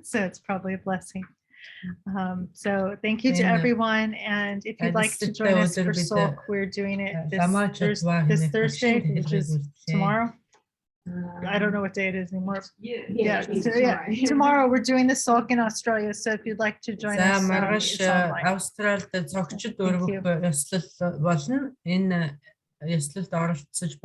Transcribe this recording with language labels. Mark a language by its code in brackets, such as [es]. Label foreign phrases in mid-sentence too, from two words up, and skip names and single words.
[en] So it's probably a blessing. So thank you to everyone. And if you'd like to join us for Sok, we're doing it this Thursday, which is tomorrow. I don't know what day it is anymore. Tomorrow we're doing the Sok in Australia. So if you'd like to join us, it's online. [mn] Австралид зогчид өргөх ёслол болно. Энэ ёслолд оролцож